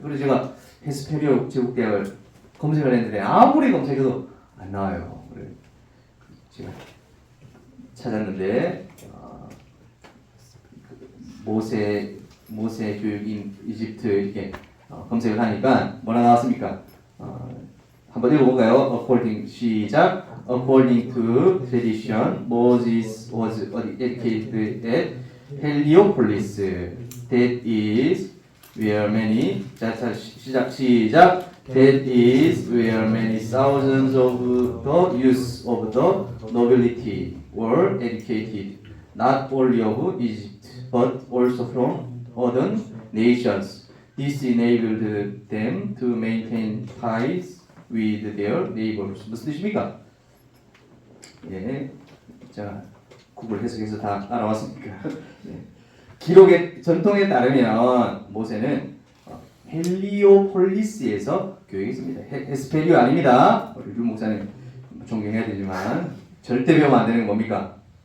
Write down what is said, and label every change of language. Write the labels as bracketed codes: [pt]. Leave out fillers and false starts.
[ko] 그래서 제가 헤스페리오 제국대학을 검색을 했는데 아무리 검색해도 안 나와요. 그래서 제가 찾았는데 모세 교육인 이집트 이렇게 검색을 하니까 뭐라 나왔습니까? 한번 읽어볼까요? 시작. [en] According to tradition, Moses was educated at Heliopolis. That is where many [ko] 시작. [en] That is where many thousands of the youth of the nobility were educated, not only of Egypt, but also from other nations. This enabled them to maintain ties with their neighbors. [ko] 무슨 뜻입니까? 예, 자 구글 해석해서 다 알아왔습니까? 예. 기록의 전통에 따르면 모세는 헬리오폴리스에서 교육했습니다. 헤스페리오 아닙니다. 우리 류 목사님 존경해야 되지만 절대 배우면 안 되는 건 뭡니까?